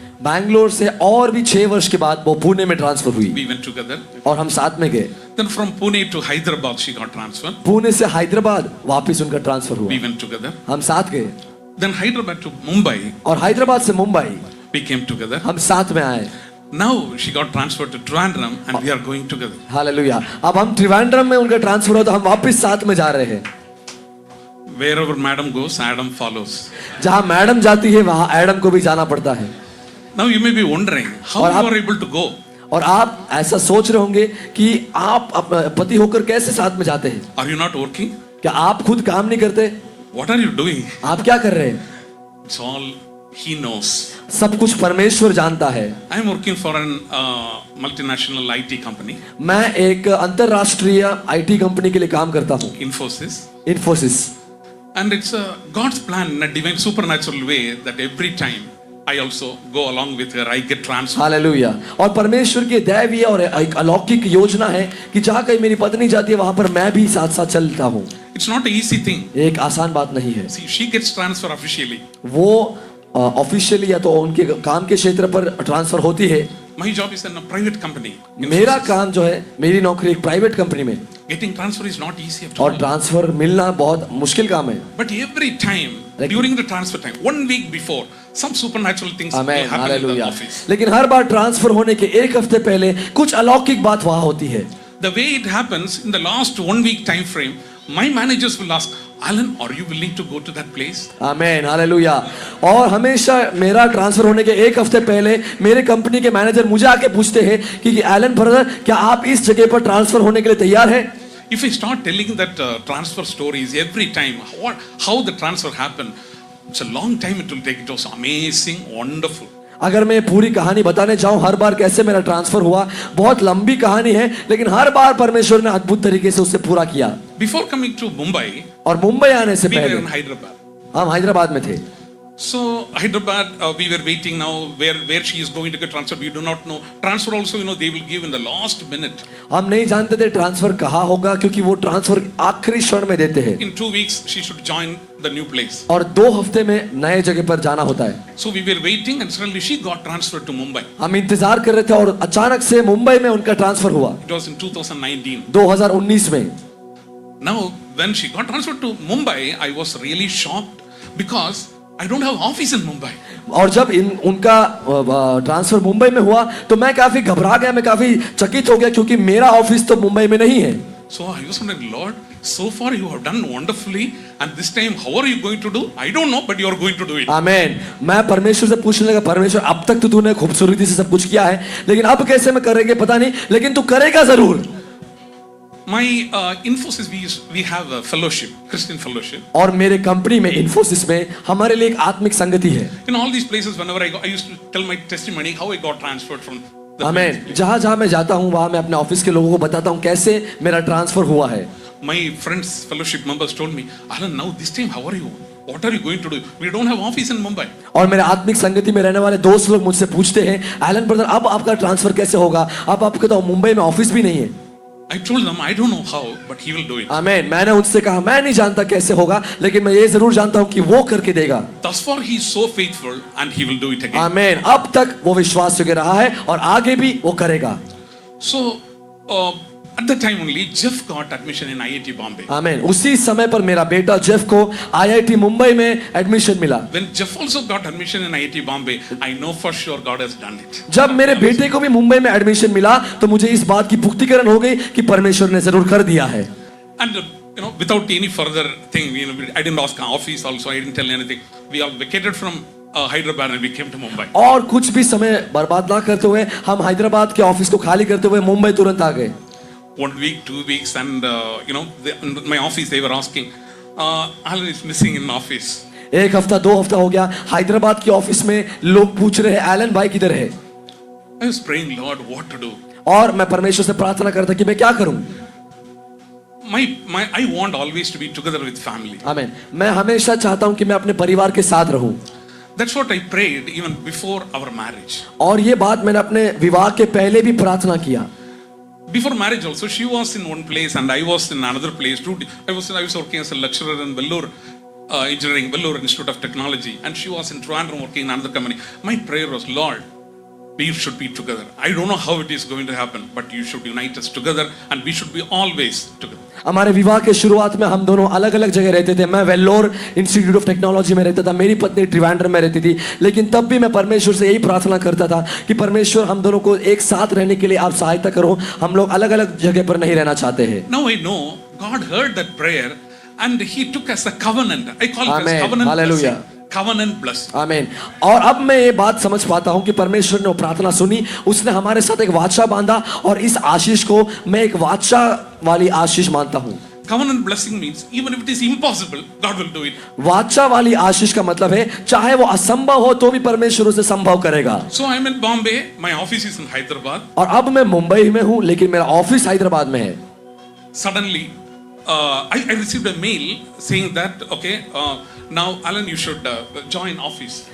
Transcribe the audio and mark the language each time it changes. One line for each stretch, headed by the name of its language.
Hindi: बैंगलोर से और भी 6 वर्ष के बाद वो पुणे में ट्रांसफर हुई
English: We went together.
Hindi: और हम साथ में गए.
English: Then from Pune to Hyderabad, she got transferred.
Hindi: Pune से हैदराबाद वापस उनका ट्रांसफर हुआ.
English: We went together.
Hindi: हम साथ गए.
English: Then Hyderabad to Mumbai,
Hindi: और हैदराबाद से मुंबई
English: we came together.
Hindi: हम साथ में आए.
English: Now she got transferred to Trivandrum and we are going together.
Hindi: Hallelujah. अब हम त्रिवेंद्रम में उनका ट्रांसफर हुआ तो हम वापस साथ में जा रहे हैं.
English: Wherever madam goes, Adam follows.
Hindi: जहां मैडम जाती है वहां एडम को भी जाना पड़ता है।
English: Now you may be wondering how
Hindi: और
English: you
Hindi: आप-
English: are able to go.
Hindi: और आप ऐसा सोच रहे होंगे कि आप पति होकर कैसे साथ में जाते हैं?
English: Are you not working?
Hindi: क्या आप खुद काम नहीं करते?
English: What are you doing?
Hindi: आप क्या कर रहे हैं?
English: It's all He knows.
Hindi: सब कुछ परमेश्वर जानता है।
English: I am working for an multinational IT company,
Hindi: मैं एक अंतरराष्ट्रीय आईटी कंपनी के लिए काम करता हूँ,
English: Infosys.
Hindi: Infosys.
English: And it's God's plan in a divine supernatural way that every time I also go along with her, I get transferred.
Hindi: Hallelujah. और परमेश्वर की दैवीय और एक अलौकिक योजना है कि जहाँ कहीं मेरी पत्नी जाती है वहां पर मैं भी साथ साथ चलता हूँ।
English: It's not an easy thing.
Hindi: एक आसान बात नहीं है।
English: See, she gets transferred officially.
Hindi: वो ऑफिशियली या तो उनके काम के क्षेत्र पर ट्रांसफर होती है।
English: My job is in a private company.
Hindi: मेरा
English: Infosys.
Hindi: काम जो है, मेरी नौकरी एक प्राइवेट कंपनी में,
English: Getting transfer is not easy at
Hindi: और
English: all.
Hindi: ट्रांसफर मिलना बहुत मुश्किल काम है।
English: But every time, Like- during the transfer time, 1 week before, some supernatural things will
Hindi: amen,
English: happen in the
Hindi: hallelujah.
English: office.
Hindi: लेकिन हर बार ट्रांसफर होने के एक हफ्ते पहले कुछ अलौकिक बात वहां होती है।
English: The way it happens in the last 1 week time frame, my managers will ask, Alan, are you willing to go to that place?
Hindi: Amen, hallelujah. और हमेशा मेरा ट्रांसफर होने के एक हफ्ते पहले मेरे कंपनी के मैनेजर मुझे आके पूछते हैं कि एलन ब्रदर, क्या आप इस जगह पर ट्रांसफर होने के लिए तैयार हैं?
English: If I start telling that transfer stories every time, how the transfer happened, it's a long time it will take. It was amazing, wonderful.
Hindi: अगर मैं पूरी कहानी बताने जाऊं हर बार कैसे मेरा ट्रांसफर हुआ, बहुत लंबी कहानी है, लेकिन हर बार परमेश्वर ने अद्भुत तरीके से उसे पूरा किया।
English: Before coming to Mumbai,
Hindi: और मुंबई आने से
English: we were
Hindi: पहले
English: in Hyderabad.
Hindi: हम हैदराबाद में थे।
English: So Hyderabad, we were waiting now where she is going to get transferred. We do not know. Transfer also, they will give in the last minute.
Hindi: हम नहीं जानते थे ट्रांसफर कहाँ होगा, क्योंकि वो ट्रांसफर आखिरी क्षण में देते हैं,
English: In 2 weeks, she should join the new place.
Hindi: और 2 हफ्ते में नए जगह पर जाना होता है।
English: So we were waiting, and suddenly she got transferred to Mumbai.
Hindi: हम इंतजार कर रहे थे और अचानक से मुंबई में उनका ट्रांसफर हुआ
English: It was in 2019.
Hindi: 2019 में।
English: Now, when she got transferred to Mumbai, I was really shocked because I don't have office in Mumbai.
Hindi: और जब उनका ट्रांसफर मुंबई में हुआ तो मैं काफी घबरा गया, मैं काफी चकित हो गया, क्योंकि मेरा ऑफिस तो मुंबई में नहीं है।
English: So I was wondering, Lord, so far you have done wonderfully, and this time how are you going to do? I don't know, but you are going to do it.
Hindi: आमेन। मैं परमेश्वर से पूछने लगा, परमेश्वर अब तक तो तूने खूबसूरती से सब कुछ किया है, लेकिन अब कैसे मैं करेंगे पता नहीं, लेकिन तू करेगा जरूर।
English: My Infosys, we have a fellowship, Christian fellowship.
Hindi: और मेरे कंपनी में इन्फोसिस में हमारे लिए एक आत्मिक संगति है।
English: In all these places, whenever I go, I used to tell my testimony how I got transferred from the
Hindi: आमेन। जहां जहां मैं जाता हूं वहां मैं अपने ऑफिस के लोगों को बताता हूं कैसे मेरा ट्रांसफर हुआ है।
English: My friends, fellowship members told me, Alan, now this time how are you? What are you going to do? We don't have office in Mumbai.
Hindi: और मेरे आत्मिक संगति में रहने वाले दोस्त लोग मुझसे पूछते हैं, एलन ब्रदर अब आपका ट्रांसफर कैसे होगा? अब आपके तो मुंबई में ऑफिस भी नहीं है।
English: I told them, I don't know how, but he will do it.
Hindi: आमेन। मैंने उनसे कहा मैं नहीं जानता कैसे होगा, लेकिन मैं ये जरूर जानता हूं कि वो करके देगा।
English: Thus far, he is so faithful, and he will do it again.
Hindi: आमेन। अब तक वो विश्वास योग्य रहा है और आगे भी वो करेगा।
English: So, at that time only, Jeff got admission in IIT Bombay.
Hindi: आमेन। उसी समय पर मेरा बेटा जेफ को आईआईटी मुंबई में एडमिशन मिला।
English: When Jeff also got admission in IIT Bombay, I know for sure God has done it.
Hindi: जब मेरे बेटे को भी मुंबई में एडमिशन मिला तो मुझे इस बात की पुष्टिकरण हो गई कि परमेश्वर ने जरूर कर दिया है।
English: And without any further thing, I didn't ask office also. I didn't tell anything. We all vacated from Hyderabad and we came to Mumbai.
Hindi: और कुछ भी समय बर्बाद ना करते हुए हम हैदराबाद के ऑफिस को खाली करते हुए मुंबई तुरंत आ गए।
English: 1 week, 2 weeks, and in my office they were asking, Alan is missing in office.
Hindi: एक हफ्ता 2 हफ्ता हो गया, हैदराबाद के ऑफिस में लोग पूछ रहे हैं एलन भाई किधर है?
English: I was praying, Lord, what to do?
Hindi: और मैं परमेश्वर से प्रार्थना करता कि मैं क्या करूं।
English: I want always to be together with family.
Hindi: आमीन। मैं हमेशा चाहता हूं कि मैं अपने परिवार के साथ रहूं।
English: That's what I prayed even before our marriage.
Hindi: और ये बात मैंने अपने विवाह के पहले भी प्रार्थना किया।
English: Before marriage also, she was in one place and I was in another place. I was working as a lecturer in Vellore Engineering, Vellore Institute of Technology, and she was in Trivandrum working in another company. My prayer was, Lord, we should be together. I don't know how it is going to happen, but you should unite us together and we should be always together.
Hindi: हमारे विवाह के शुरुआत में हम दोनों अलग अलग जगह रहते थे। मैं वेल्लोर इंस्टीट्यूट ऑफ टेक्नोलॉजी में रहता था, मेरी पत्नी ट्रिवांड्रम में रहती थी, लेकिन तब भी मैं परमेश्वर से यही प्रार्थना करता था कि परमेश्वर हम दोनों को एक साथ रहने के लिए आप सहायता करो, हम लोग अलग अलग जगह पर नहीं रहना चाहते हैं।
English: Now I know God heard that prayer and he took as a covenant. I call it Amen. as covenant Hallelujah. blessing. Covenant blessing.
Hindi: आमीन। और अब मैं ये बात समझ पाता हूं कि परमेश्वर ने वो प्रार्थना सुनी, उसने हमारे साथ एक वाचा बांधा और इस आशीष को मैं एक वाचा वाली आशीष मानता हूं।
English: Covenant blessing means even if it is impossible, God will do it.
Hindi: वाचा वाली आशीष का मतलब है चाहे वो असंभव हो तो भी परमेश्वर उसे संभव करेगा।
English: So I'm in Bombay. My office is in Hyderabad.
Hindi: और अब मैं मुंबई में हूं लेकिन मेरा ऑफिस हैदराबाद में है।
English: Suddenly, I received a mail saying that okay, now Alan, you should join office.